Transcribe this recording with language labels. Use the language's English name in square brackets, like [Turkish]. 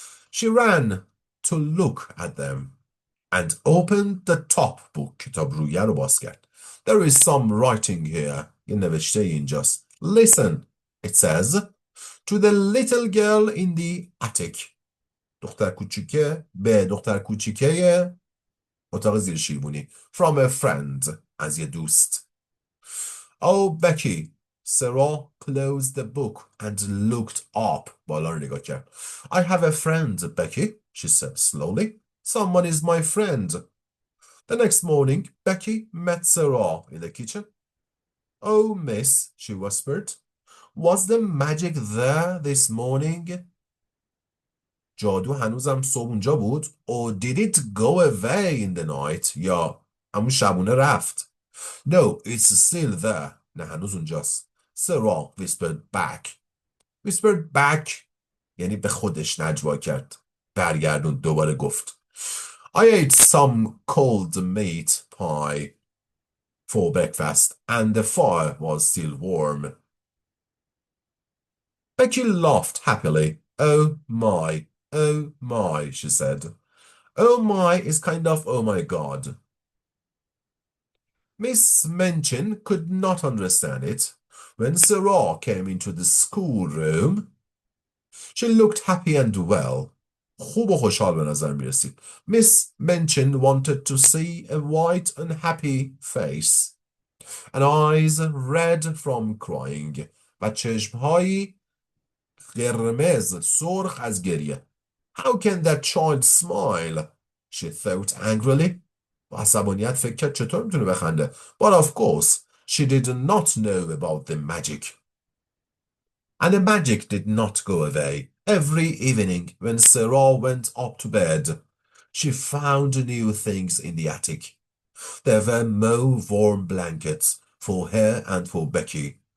[English] She ran to look at them and opened the top book. [Persian] کتاب رویه رو باز کرد. [English] There is some writing here. [Persian] یه نوشته اینجاست. [English] Listen. It says, to the little girl in the attic. [Persian] دختر کوچیکه به دختر کوچیکه اتاق زیر شیربونی. [English] From a friend. [Persian] از یه دوست. [English] Oh, Becky. Sarah closed the book and looked up. [Persian] بالا رو نگاه کرد. [English] I have a friend, Becky, she said slowly. Someone is my friend. The next morning, Becky met Sarah in the kitchen. Oh, miss, she whispered. Was the magic there this morning? [Persian] جادو هنوزم صبح اونجا بود. [English] Or did it go away in the night? [Persian] یا همون شبونه رفت. [English] No, it's still there. [Persian] نه هنوز اونجاست. Sarah whispered back. [English] Whispered back [Persian] یعنی به خودش نجوا کرد. برگردون دوباره گفت. [English] I ate some cold meat pie for breakfast and the fire was still warm. Becky laughed happily. Oh my, she said. Oh my is kind of oh my God. Miss Minchin could not understand it. When Sarah came into the schoolroom, she looked happy and well. [Persian] خوب و خوشحال به نظر می رسید. [English] Miss Minchin wanted to see a white and happy face and eyes red from crying [Persian] و چشمهایی قرمز سرخ از گریه. [English] How can that child smile? She thought angrily. [Persian] با عصبانیت فکر کرد چطور میتونه بخنده. [English] But of course she did not know about the magic. And the magic did not go away. Every evening when Sarah went up to bed, she found new things in the attic. There were more warm blankets for her and for Becky.